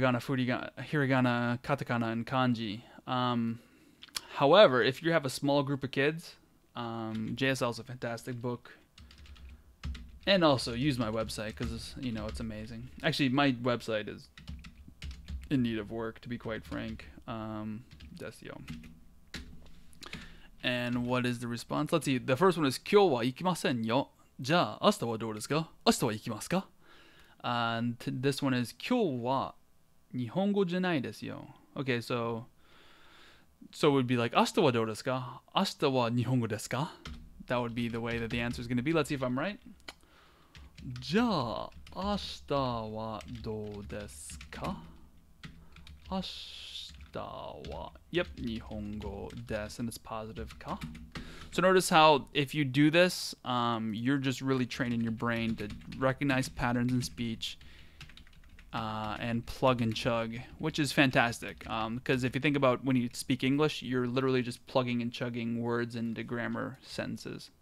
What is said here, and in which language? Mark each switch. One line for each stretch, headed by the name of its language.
English: Hiragana, katakana, and kanji. However, if you have a small group of kids, JSL is a fantastic book. And also use my website because it's amazing. Actually, my website is in need of work, to be quite frank. Desio. And what is the response? Let's see. The first one is
Japanese: 今日は行きませんよ。じゃあ、明日はどうですか?明日は行きますか?
English: And this one is
Japanese: 今日は日本語じゃないですよ.
English: Okay, so it would be like
Japanese: 明日はどうですか? 明日は日本語ですか?
English: That would be the way that the answer is going to be. Let's see if I'm right.
Japanese: じゃあ、明日はどうですか? 明日は
English: Yep,
Japanese: 日本語です
English: and it's positive
Japanese: か?
English: So notice how if you do this, you're just really training your brain to recognize patterns in speech and plug and chug, which is fantastic. Because if you think about when you speak English, you're literally just plugging and chugging words into grammar sentences.